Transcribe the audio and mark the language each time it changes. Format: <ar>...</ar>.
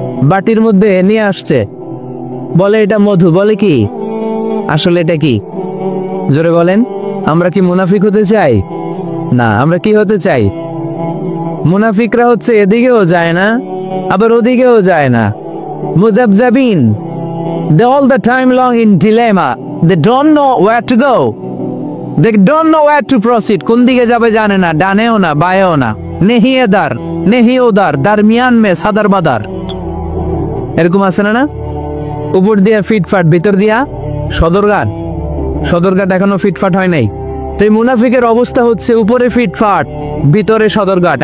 <bn>বাটির মধ্যে নিয়ে আসছে, বলে এটা মধু, বলে কি? আসলে এটা কি? জোরে বলেন। আমরা কি মুনাফিক হতে চাই? না, আমরা কি হতে চাই? মুনাফিকরা হচ্ছে এদিকেও যায় না আবার ওদিকেও যায় না, মুযাবযাবিন।</bn> <en>They all the time long in dilemma. They don't know where to go. They don't know where to proceed.</en> <bn>কোন দিকে যাবে জানে না, ডানেও না বায়েও না।</bn> <ur>নেহি এদার নেহি ওদার, দারমিয়ান মে সাদার বাদার।</ur> <bn>এরকম আছে না? উপর দিয়া ফিটফাট, ভিতর দিয়া সদরঘাট। সদরঘাট এখনো ফিটফাট হয় নাই। তো এই মুনাফিকের অবস্থা হচ্ছে উপরে ফিটফাট, ভিতরে সদরঘাট।</bn>